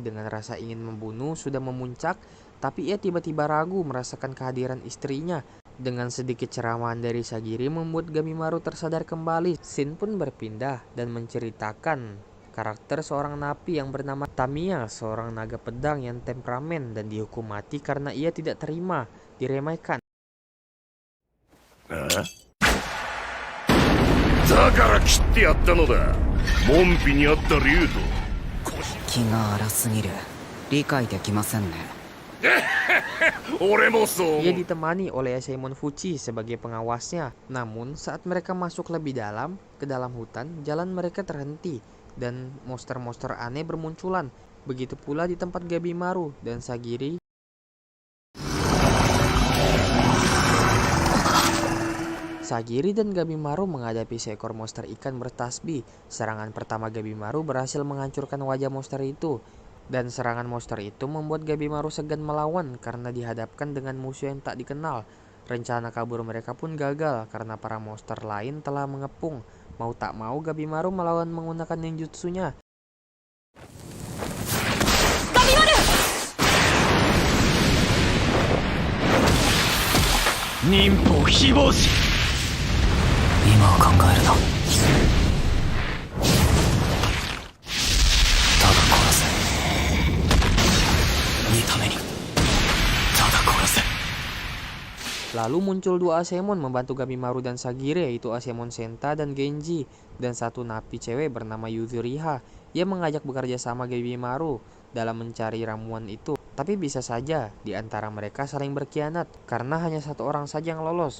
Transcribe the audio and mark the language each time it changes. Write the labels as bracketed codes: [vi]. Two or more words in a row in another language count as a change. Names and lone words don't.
[id] Dengan rasa ingin membunuh sudah memuncak, tapi ia tiba-tiba ragu merasakan kehadiran istrinya. Dengan sedikit ceramaan dari Sagiri membuat Gabimaru tersadar kembali. Scene pun berpindah dan menceritakan karakter seorang napi yang bernama Tamiya, seorang naga pedang yang temperamen dan dihukum mati karena ia tidak terima diremehkan. [ja] だから切ってやったのだ。門扉にあった竜と。気が荒すぎる。理解できませんね。俺もそう思 [id] Ia [ja] う。 [id] ditemani oleh Asaemon Fuchi sebagai pengawasnya. Namun saat mereka masuk lebih dalam ke dalam hutan, jalan mereka terhenti dan monster-monster aneh bermunculan. Begitu pula di tempat Gabimaru dan Sagiri. Sagiri dan Gabimaru menghadapi seekor monster ikan bertasbih. Serangan pertama Gabimaru berhasil menghancurkan wajah monster itu. Dan serangan monster itu membuat Gabimaru segan melawan karena dihadapkan dengan musuh yang tak dikenal. Rencana kabur mereka pun gagal karena para monster lain telah mengepung. Mau tak mau Gabimaru melawan menggunakan ninjutsunya. [ja] 忍法非暴士。今は考えるな。ただ殺せ。いいために。ただ殺せ。 [id] Lalu muncul dua Asaemon membantu Gabimaru dan Sagiri, yaitu Asaemon Senta dan Genji, dan satu napi cewek bernama Yuzuriha. Ia mengajak bekerja sama Gabimaru dalam mencari ramuan itu. Tapi bisa saja di antara mereka saling berkhianat karena hanya satu orang saja yang lolos.